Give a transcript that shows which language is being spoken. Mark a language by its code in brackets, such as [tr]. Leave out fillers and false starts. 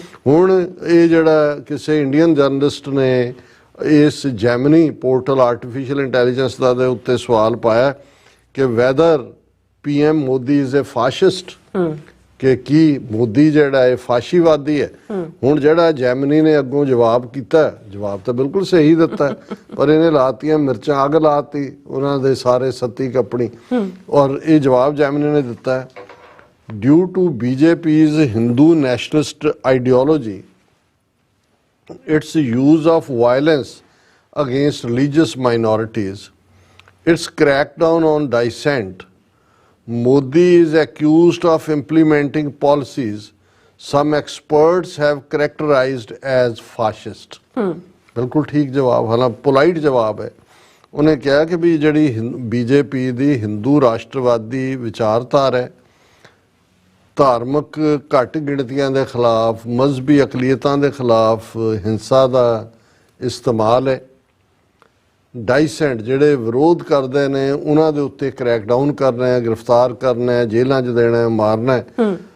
[pa] ਹੁਣ ਇਹ ਜਿਹੜਾ ਕਿਸੇ ਇੰਡੀਅਨ ਜਰਨਲਿਸਟ ਨੇ ਇਸ ਜੈਮਨੀ ਪੋਰਟਲ ਆਰਟੀਫਿਸ਼ੀਅਲ ਇੰਟੈਲੀਜੈਂਸ ਦਾ ਦੇ ਉੱਤੇ ਸਵਾਲ ਪਾਇਆ ਕਿ [en] whether PM Modi is a fascist, [pa] ਕਿ ਕੀ ਮੋਦੀ ਜਿਹੜਾ ਹੈ ਫਾਸ਼ੀਵਾਦੀ ਹੈ। ਹੁਣ ਜਿਹੜਾ ਜੈਮਨੀ ਨੇ ਅੱਗੋਂ ਜਵਾਬ ਕੀਤਾ, ਜਵਾਬ ਤਾਂ ਬਿਲਕੁਲ ਸਹੀ ਦਿੱਤਾ, ਪਰ ਇਹਨੇ ਲਾਤੀਆਂ ਮਿਰਚਾਂ, ਅੱਗ ਲਾਤੀ ਉਹਨਾਂ ਦੇ ਸਾਰੇ ਸੱਤੀ ਕੱਪਣੀ। ਔਰ ਇਹ ਜਵਾਬ ਜੈਮਨੀ ਨੇ ਦਿੱਤਾ ਹੈ, [en] Due to BJP's Hindu nationalist ideology, its use of violence against religious minorities, its crackdown on dissent, Modi is accused of implementing policies some experts have characterized as fascist। [hi] बिल्कुल ठीक जवाब, हालांकि पोलाइट जवाब है, [pa] ਉਹਨੇ ਕਿਹਾ ਕਿ ਵੀ ਜਿਹੜੀ ਬੀਜੇਪੀ ਦੀ ਹਿੰਦੂ ਰਾਸ਼ਟਰਵਾਦੀ ਵਿਚਾਰਧਾਰਾ ਹੈ, ਧਾਰਮਿਕ ਘੱਟ ਗਿਣਤੀਆਂ ਦੇ ਖਿਲਾਫ, ਮਜ਼ਹਬੀ ਅਕਲੀਅਤਾਂ ਦੇ ਖਿਲਾਫ ਹਿੰਸਾ ਦਾ ਇਸਤੇਮਾਲ ਹੈ। ਡਾਈਸੈਂਟ ਜਿਹੜੇ ਵਿਰੋਧ ਕਰਦੇ ਨੇ ਉਹਨਾਂ ਦੇ ਉੱਤੇ ਕ੍ਰੈਕਡਾਊਨ ਕਰਨਾ ਹੈ, ਗ੍ਰਿਫਤਾਰ ਕਰਨਾ ਹੈ, ਜੇਲ੍ਹਾਂ 'ਚ ਦੇਣਾ ਹੈ, ਮਾਰਨਾ ਹੈ।